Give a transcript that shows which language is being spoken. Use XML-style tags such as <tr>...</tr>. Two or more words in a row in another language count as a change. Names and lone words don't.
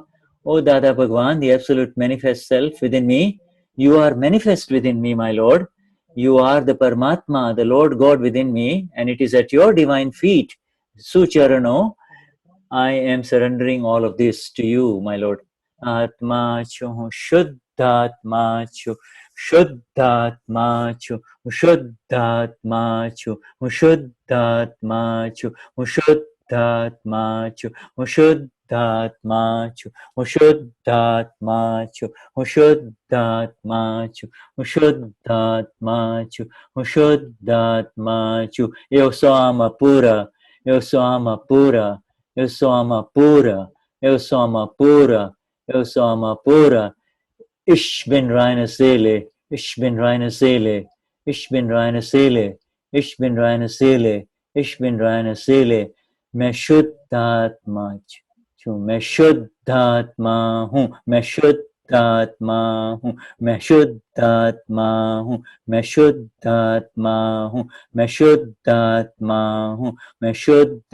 <en>O Dada Bhagwan, the absolute manifest self within me, you are manifest within me, my Lord. You are the Paramatma, the Lord God within me, and it is at your divine feet, Sucharano, I am surrendering all of this to you, my Lord.</en> <gu>આત્મા છું, શુદ્ધાત્મા છું, શુદ્ધાત્મા છું, શુદ્ધાત્મા છું, શુદ્ધાત્મા છું, શુદ્ધાત્મા છું, શુદ્ધાત્મા છું, શુદ્ધાત્મા છું, શુદ્ધાત્મા છું, શુદ્ધાત્મા છું, શુદ્ધાત્મા છું.</gu> <pt>Eu sou alma pura, eu sou alma pura. Eu sou alma pura, eu sou alma pura, eu sou alma pura.</pt> <de>Ich bin reine Seele, ich bin reine Seele, ich bin reine Seele, ich bin reine Seele, ich bin reine Seele.</de> <hi>मैं शुद्ध आत्मा हूँ, मैं शुद्ध आत्मा हूँ, मैं शुद्ध आत्मा हूँ, मैं शुद्ध आत्मा हूँ, मैं शुद्ध आत्मा हूँ, मैं शुद्ध आत्मा हूँ, मैं शुद्ध</hi>